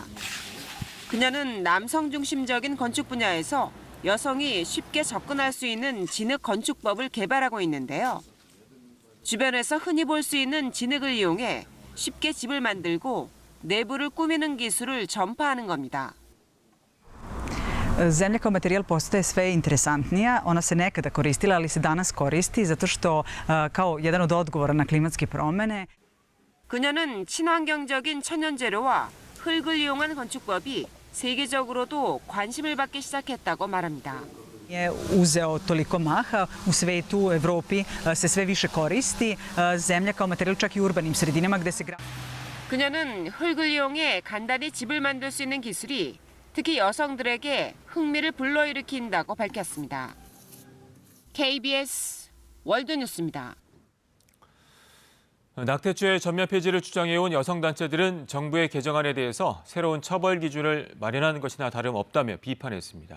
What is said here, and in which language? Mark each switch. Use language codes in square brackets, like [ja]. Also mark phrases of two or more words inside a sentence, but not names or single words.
[ko] 그녀는 남성 중심적인 건축 분야에서 여성이 쉽게 접근할 수 있는 진흙 건축법을 개발하고 있는데요. 주변에서 흔히 볼 수 있는 진흙을 이용해 쉽게 집을 만들고 내부를 꾸미는 기술을 전파하는 겁니다. [sr] Zemlja kao materijal postaje sve interesantnija. Ona se nekada koristila, ali se danas koristi zato što kao jedan od odgovora na klimatske promjene. [ko] 그녀는 친환경적인 천연재료와 흙을 이용한 건축법이 세계적으로도 관심을 받기 시작했다고 말합니다. [sr] Je uzeo toliko maha u svetu, u Evropi se sve više koristi zemlja kao materijal čak i u urbanim sredinama gde se [ko] 그녀는 흙을 이용해 간단히 집을 만들 수 있는 기술이 특히 여성들에게 흥미를 불러일으킨다고 밝혔습니다. KBS 월드뉴스입니다. 낙태죄 전면 폐지를 주장해온 여성단체들은 정부의 개정안에 대해서 새로운 처벌 기준을 마련하는 것이나 다름없다며 비판했습니다.